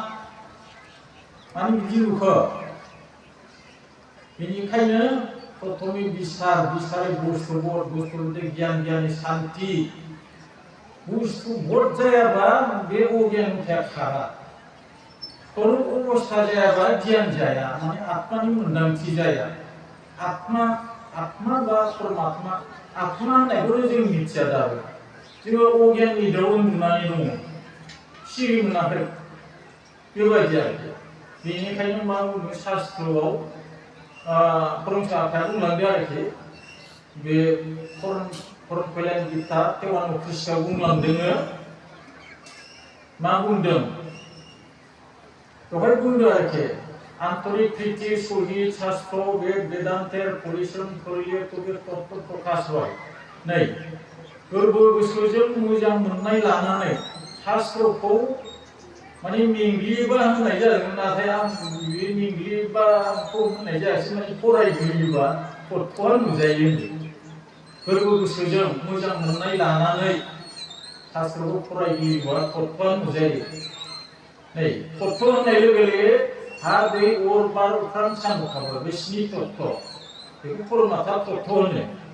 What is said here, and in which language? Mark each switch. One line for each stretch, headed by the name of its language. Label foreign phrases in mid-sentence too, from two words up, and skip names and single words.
Bodo: बिदि नुखो बेनिखायनो प्रथमे बिसारै बुस्थु गियाननि शान्ति बुस्थु बोध जायाबा बे अज्ञानताया खारा स्वरूप अवस्था जायाबा गियान जाया माने आत्मानि मोन्दांथि जाया आत्मा बा परमात्मा आत्मा होननायखौनो जों मिथिया दाबो जोङो अज्ञाननि दाउ उन्दुनानै दङ सिरि मोनाखै बेबायदि आरोखि बेनिखायनो मा बुङो शास्त्रआव फोरोंसाफ्रा बुंलांदों आरोखि बे फरायलायन गीता तेवान ख्रिस्टआव बुंलांदों मा बुंदों बेवहाय बुंदों आरोखि
Bangla: আন্তরিক প্রীতি সহিত শাস্ত্র বেদ বেদান্তের পরিশ্রম করিলে তবে তত্ত্ব প্রকাশ
Bodo: হয় नै गोरबो गोसोजों मोजां मोननाय लानानै शास्त्रखौ माने मेंग्लियोबा होननाय जादों नाथाय आं बे मेंग्लियोबाखौ होननाय जायासै माने फरायग्लियोबा तत्वआ नुजायो गोरबो गोसोजों मोजां मोननाय लानानै शास्त्रखौ फरायग्लियोबा तत्वआ नुजायो नै तत्व होननाय लोगो लोगो हा दै अर बार अख्रां सान अखाफोर बे स्नि तत्व बेखौ परमात्मा तत्व होनो